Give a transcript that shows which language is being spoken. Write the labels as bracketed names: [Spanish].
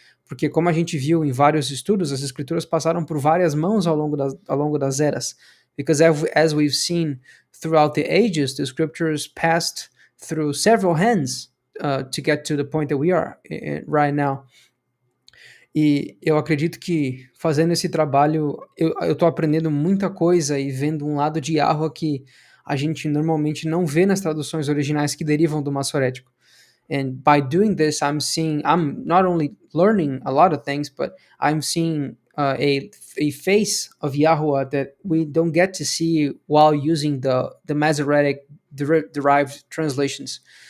[Portuguese] Porque como a gente viu em vários estudos, as escrituras passaram por várias mãos ao longo das eras. [English] Because as we've seen throughout the ages, the scriptures passed through several hands to get to the point that we are right now. [Portuguese] E eu acredito que fazendo esse trabalho, eu estou aprendendo muita coisa e vendo um lado de Yahweh que a gente normalmente não vê nas traduções originais que derivam do maçorético. [English] And by doing this, I'm not only learning a lot of things, but I'm seeing a face of Yahweh that we don't get to see while using the Masoretic derived translations.